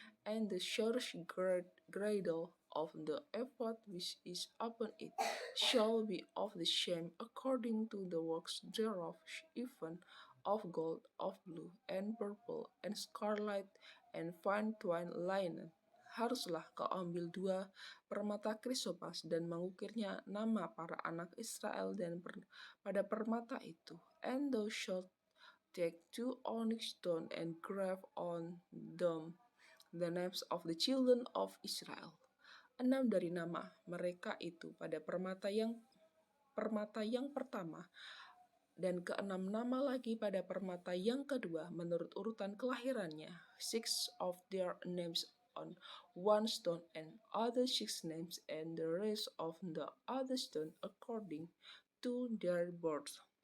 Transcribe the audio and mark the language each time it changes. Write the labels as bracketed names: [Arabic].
[English] And the church girdle of the ephod which is upon it shall be of the same according to the works thereof, even of gold, of blue, and purple, and scarlet, and fine twined linen. [Indonesian] Haruslah kau ambil 2 permata krisopas dan mengukirnya nama para anak Israel dan pada permata itu. [English] And thou shalt take 2 onyx stone and grave on them the names of the children of Israel. [Indonesian] 6 dari nama mereka itu pada permata yang pertama, dan ke-6 nama lagi pada permata yang kedua menurut urutan kelahirannya. [English] 6 of their names on 1 stone, and other 6 names, and the rest of the other stone according to their birth.